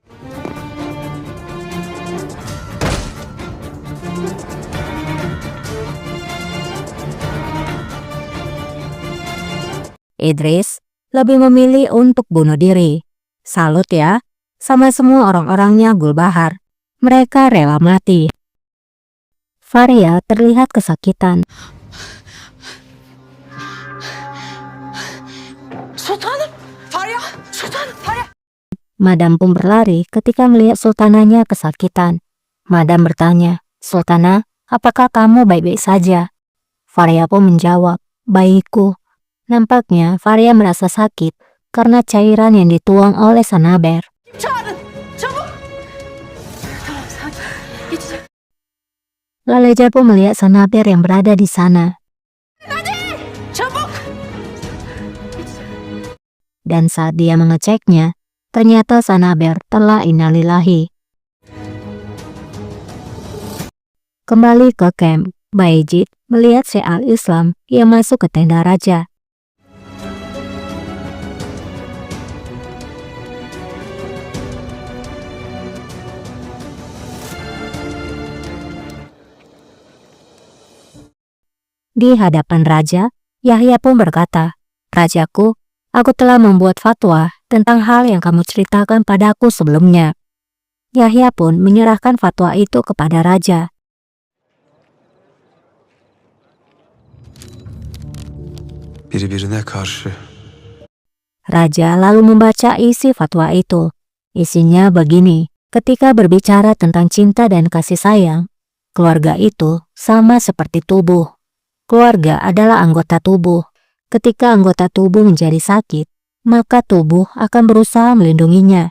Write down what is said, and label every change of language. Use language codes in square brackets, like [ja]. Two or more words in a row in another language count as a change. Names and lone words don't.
[id] Idris lebih memilih untuk bunuh diri. Salut ya, sama semua orang-orangnya Gulbahar. Mereka rela mati. Faria terlihat kesakitan. [tr] Sultanım! Farya! Sultanım! Farya! [id] Madam pun berlari ketika melihat sultananya kesakitan. Madam bertanya, "Sultana, apakah kamu baik-baik saja?" Faria pun menjawab, "Baikku." Nampaknya Faria merasa sakit karena cairan yang dituang oleh Sanaber. [tr] Çağırın! Çabuk! Tamam, sakin. Geçecek. [id] Laleja pun melihat Sanaber yang berada di sana. [tr] Hadi! Çabuk! [id] Dan saat dia mengeceknya, ternyata Sanaber telah innalillahi. Kembali ke camp, Bayezid melihat Syekh al-Islam yang masuk ke tenda raja. Di hadapan raja, Yahya pun berkata, "Rajaku, aku telah membuat fatwa tentang hal yang kamu ceritakan padaku sebelumnya." Yahya pun menyerahkan fatwa itu kepada raja. [tr] Birbirine karşı. [id] Raja lalu membaca isi fatwa itu. Isinya begini, ketika berbicara tentang cinta dan kasih sayang, keluarga itu sama seperti tubuh. Keluarga adalah anggota tubuh. Ketika anggota tubuh menjadi sakit, maka tubuh akan berusaha melindunginya.